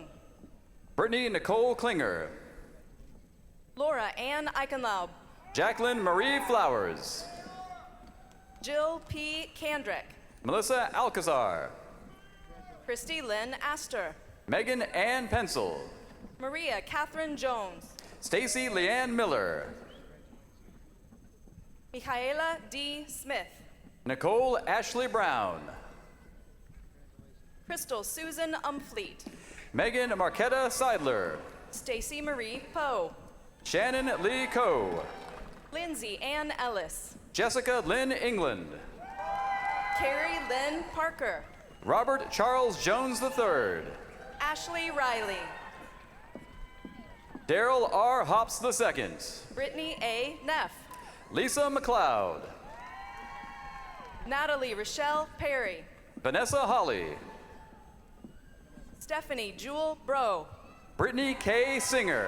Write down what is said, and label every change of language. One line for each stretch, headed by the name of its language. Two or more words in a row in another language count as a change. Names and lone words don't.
English: Brittany Nicole Klinger. Laura Ann Eichenlaub. Jacqueline Marie Flowers. Jill P. Kandrick. Melissa Alcazar. Christy Lynn Astor. Megan Ann Pencil. Maria Catherine Jones. Stacy Leanne Miller. Michaela D. Smith. Nicole Ashley Brown. Crystal Susan Umfleet. Megan Marquetta Seidler. Stacy Marie Poe. Shannon Lee Coe. Lindsay Ann Ellis. Jessica Lynn England. Carrie Lynn Parker. Robert Charles Jones III. Ashley Riley. Daryl R. Hops II. Brittany A. Neff. Lisa McLeod. Natalie Rochelle Perry. Vanessa Holly. Stephanie Jewel Bro. Brittany K. Singer.